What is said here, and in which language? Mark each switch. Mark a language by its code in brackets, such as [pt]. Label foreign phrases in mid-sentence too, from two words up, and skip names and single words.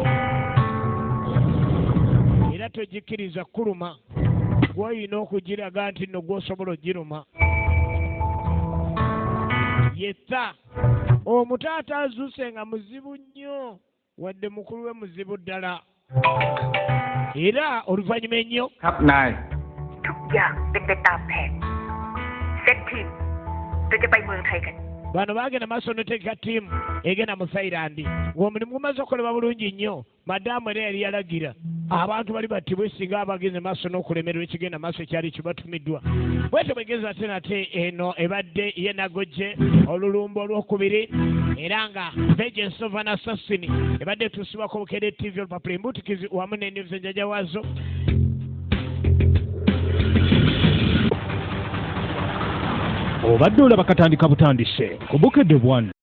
[lg] Era togikiriza kuluma. Gw'olina okugiraga nti nno gw'osobola ogiruma. yetta omutaata azuuse nga muzibu nnyo wadde mukulu we muzibu ddala era oluvannyuma ennyo [th] ครับนาย ทุกอย่างเป็นไปตามแผนเซตทีมเราจะไปเมืองไทยกัน [lg] bano baagenda maaso noteeka ttiimu egenda mu Thailand ng'omulimu gumaze okukolebwa bulungi nnyo madaamu era yali yalagira abantu bali battibwe singa abagenze maaso n'okulemererwa ekigenda maaso ekyali kibatumiddwa bwetyo bwegeza ate nate eno ebadde ye nagojje olulumba olwokubiri era nga Vegency of an Assassin ebadde etuusibwako Bukedde TV olupapula embutikizi wamu n'ennews enjaja waazo obadde olaba katandika butandise ku Bukedde 1